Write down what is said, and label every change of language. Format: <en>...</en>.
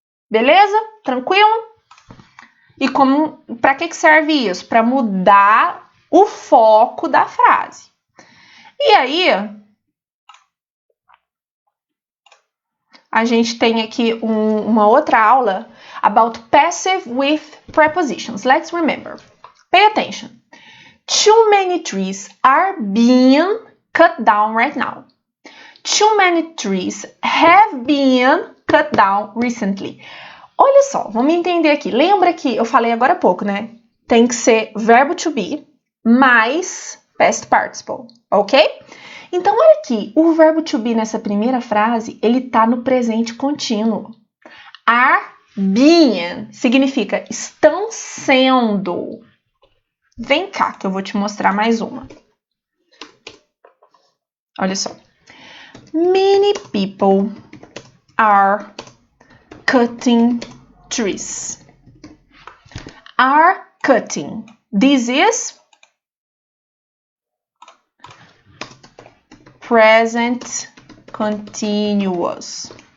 <pt>Beleza? Tranquilo? E para que serve isso? Para mudar o foco da frase. E aí, a gente tem aqui uma outra aula</pt> <en>about passive with prepositions. Let's remember. Pay attention. Too many trees are being cut down right now. Too many trees have been cut down recently.</en> <pt>Olha só, vamos entender aqui. Lembra que eu falei agora há pouco, né? Tem que ser verbo to be mais past participle, ok? Então, olha aqui, o verbo to be nessa primeira frase, ele tá no presente contínuo. Are being significa estão sendo. Vem cá, que eu vou te mostrar mais uma. Olha só.</pt> <en>Many people are cutting trees. Are cutting. This is present continuous.</en>